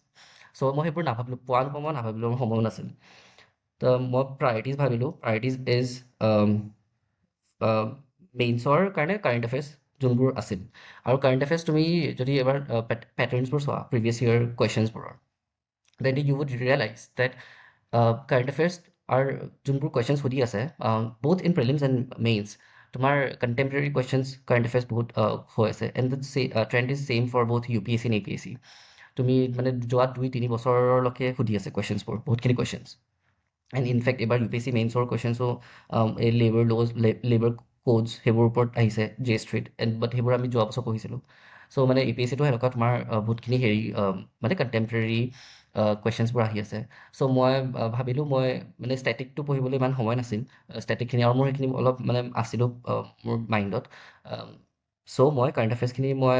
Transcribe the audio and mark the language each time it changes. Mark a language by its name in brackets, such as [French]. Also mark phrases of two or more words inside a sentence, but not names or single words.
[Assamese] চ' মই সেইবোৰ নাভাবিলোঁ, পোৱা নোপোৱা মই নাভাবিলোঁ, মোৰ সময়ো নাছিল। তো মই প্ৰায়ৰিটিজ ভাবিলোঁ, [English] priorities is [Assamese] মেইনছৰ কাৰণে [English] current affairs [Assamese] যোনবোৰ আছিল। আৰু [English] current affairs [Assamese] তুমি যদি এবাৰ পেটাৰ্ণছবোৰ চোৱা [English] previous year [Assamese] কুৱেশ্যনছবোৰৰ, [English] then you would realize that current affairs are [Assamese] যোনবোৰ কুৱেশ্যনছ সুধি আছে, [English] both in prelims and mains, তোমাৰ contemporary questions current affairs [Assamese] বহুত হৈ আছে, [English] and the trend is same for both UPSC and APSC. [Assamese] তুমি মানে যোৱা 2-3 বছৰলৈকে সুধি আছে কুৱেশ্যনছবোৰ, বহুতখিনি কুৱেশ্যনছ। [English] and in fact [Assamese] এইবাৰ UPSC মেইনছৰ কুৱেশ্যনছো এই [English] labour codes [Assamese] সেইবোৰৰ ওপৰত আহিছে J-Street বাট সেইবোৰ আমি যোৱা বছৰ পঢ়িছিলোঁ চ' মানে APSCটো সেনেকুৱা তোমাৰ বহুতখিনি হেৰি মানে [English] contemporary questions [Assamese] আহি আছে চ' মই ভাবিলোঁ মই মানে ষ্টেটিকটো পঢ়িবলৈ ইমান সময় নাছিল ষ্টেটিকখিনি আৰু মোৰ সেইখিনি অলপ মানে আছিলোঁ মোৰ মাইণ্ডত চ' মই কাৰেণ্ট এফেয়াৰ্ছখিনি মই